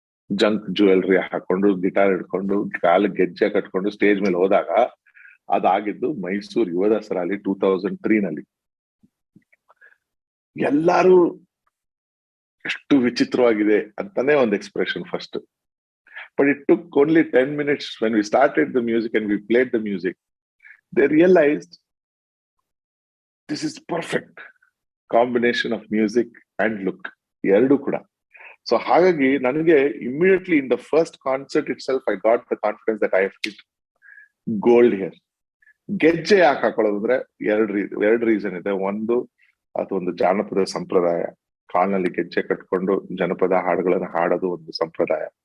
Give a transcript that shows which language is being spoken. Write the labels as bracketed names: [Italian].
[Kannada] Junk jewellery ಹಾಕೊಂಡು, guitar ಹಿಡ್ಕೊಂಡು, ಕಾಲಿಗೆ ಗೆಜ್ಜೆ ಕಟ್ಕೊಂಡು ಸ್ಟೇಜ್ ಮೇಲೆ ಹೋದಾಗ ಅದಾಗಿದ್ದು ಮೈಸೂರು ಯುವ ದಸರಾಲಿ 2003 ಎಲ್ಲಾರು ಎಷ್ಟು ವಿಚಿತ್ರವಾಗಿದೆ ಅಂತಾನೆ ಒಂದು expression first. [English] But it took only 10 minutes when we started the music and we played the music. They realized this is perfect combination of music and look, [Kannada] ಎರಡು ಕೂಡ. [English] so [Kannada] ಹಾಗಾಗಿ ನನಗೆ [English] Immediately in the first concert itself I got the confidence that I have hit gold here. [Kannada] ಗೆಜ್ಜೆ ಯಾಕೆ ಹಾಕೊಳ್ಳೋದು ಅಂದ್ರೆ ಎರಡು reason ಇದೆ. ಒಂದು, ಅದೊಂದು ಜಾನಪದ ಸಂಪ್ರದಾಯ. ಕಾಲ್ನಲ್ಲಿ ಗೆಜ್ಜೆ ಕಟ್ಕೊಂಡು ಜನಪದ ಹಾಡುಗಳನ್ನ ಹಾಡೋದು ಒಂದು ಸಂಪ್ರದಾಯ.